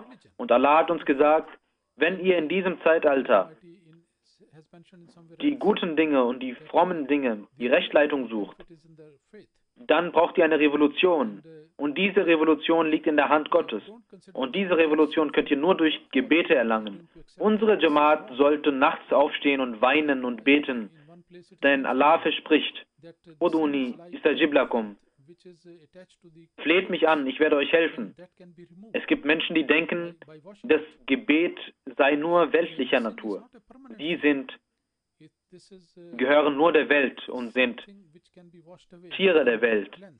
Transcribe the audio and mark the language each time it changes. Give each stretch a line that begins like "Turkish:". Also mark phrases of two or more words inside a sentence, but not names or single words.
German: Und Allah hat uns gesagt, wenn ihr in diesem Zeitalter die guten Dinge und die frommen Dinge, die Rechtleitung sucht, dann braucht ihr eine Revolution. Und diese Revolution liegt in der Hand Gottes. Und diese Revolution könnt ihr nur durch Gebete erlangen. Unsere Jamaat sollte nachts aufstehen und weinen und beten, Denn Allah verspricht,
Arabic: ادعوني أستجب لكم.
German: Fleht mich an, ich werde euch helfen. Es gibt Menschen, die denken, das Gebet sei nur weltlicher Natur. Die gehören nur der Welt und sind Tiere der Welt.